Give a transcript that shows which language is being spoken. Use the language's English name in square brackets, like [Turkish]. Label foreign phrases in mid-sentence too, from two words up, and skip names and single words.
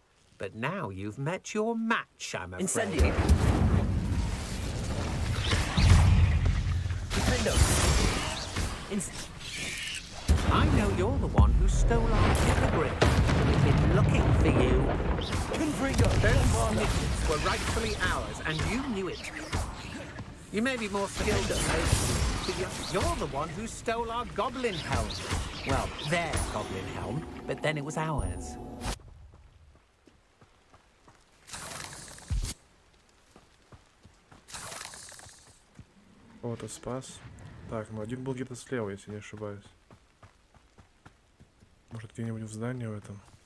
[English] But now you've met your match, I'm afraid. Incendio. Defendo. I know you're the one who stole our hippogriff. We've been looking for you. Confringo. Those midgets were rightfully ours, and you knew it. You may be more skilled at most, but you're the one who stole our goblin helm. Well, their goblin helm, but then it was ours. [Russian] Кого-то спас. Так, ну один был где-то слева, если не ошибаюсь. Может, где-нибудь в здании в этом?